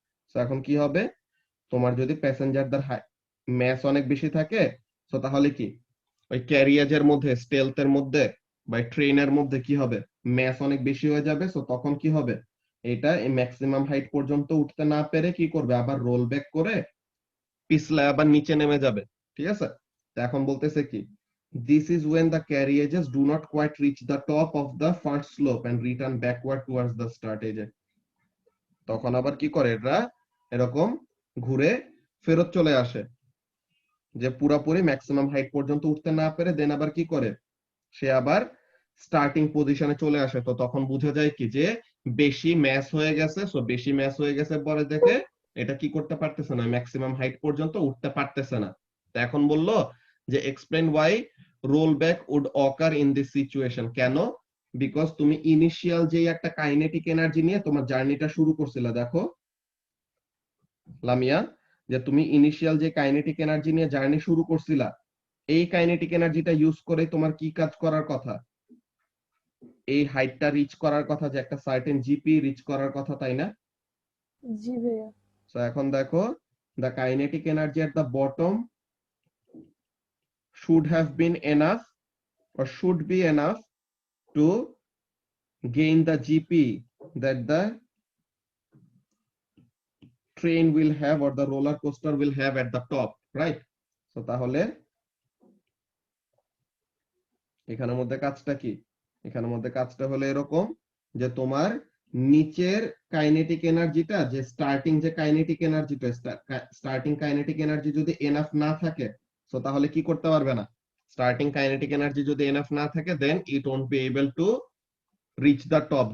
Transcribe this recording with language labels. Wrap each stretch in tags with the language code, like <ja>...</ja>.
<bn>তো এখন কি হবে, তোমার যদি প্যাসেঞ্জারদের ম্যাস অনেক বেশি থাকে, তো তাহলে কি ওই ক্যারিয়াজের মধ্যে, স্টেলথের মধ্যে বা ট্রেনের মধ্যে কি হবে, ম্যাস অনেক বেশি হয়ে যাবে। তো তখন কি হবে, এটা এই ম্যাক্সিমাম হাইট পর্যন্ত উঠতে না পেরে কি করবে, আবার রোল ব্যাক করে পিছলায় আবার নিচে নেমে যাবে। ঠিক আছে, তো এখন বলতেছে কি,</bn> <en>this is when the carriages do not quite reach the top of the first slope and return backward towards the start.</en> <bn>এই যে তখন আবার কি করে, এরা এরকম ঘুরে ফেরত চলে আসে, যে পুরাপুরি ম্যাক্সিমাম হাইট পর্যন্ত উঠতে না পেরে দেন আবার কি করে, সে আবার স্টার্টিং পজিশনে চলে আসে। তো তখন বোঝা যায় কি যে বেশি ম্যাস হয়ে গেছে, সো বেশি ম্যাস হয়ে গেছে পরে দেখে এটা কি করতে পারতেছে না, ম্যাক্সিমাম হাইট পর্যন্ত উঠতে পারতেছে না। তো এখন বললো যে</bn> <en>Explain why roll back would occur in this situation.</en> <bn>কেন, বিকজ তুমি ইনিশিয়াল যে একটা কাইনেটিক এনার্জি নিয়ে তোমার জার্নিটা শুরু করছিলে, দেখো লামিয়া, যে তুমি ইনিশিয়াল যে কাইনেটিক এনার্জি নিয়ে জার্নি শুরু করছিলা, এই কাইনেটিক এনার্জিটা ইউজ করে তোমার কি কাজ করার কথা, এই হাইটটা রিচ করার কথা, যে একটা সার্টেন জিপি রিচ করার কথা, তাই না? জি ভাইয়া। তো এখন দেখো,</bn> <en>the kinetic energy at the bottom should have been enough or should be enough to gain the GP that the train will have or the roller coaster will have at the top, right?</en> <bn>So তাহলে এখানের মধ্যে কাজটা কি, এখানের মধ্যে কাজটা হলো এরকম, যে তোমার নিচের কাইনেটিক এনার্জিটা, যে স্টার্টিং যে কাইনেটিক এনার্জিটা, স্টার্টিং কাইনেটিক এনার্জি যদি এনাফ না থাকে, তো তাহলে কি করতে পারবে না, স্টার্টিং কাইনেটিক এনার্জি যদি এনাফ না থাকে</bn> <en>Then it won't be able to reach the top.</en>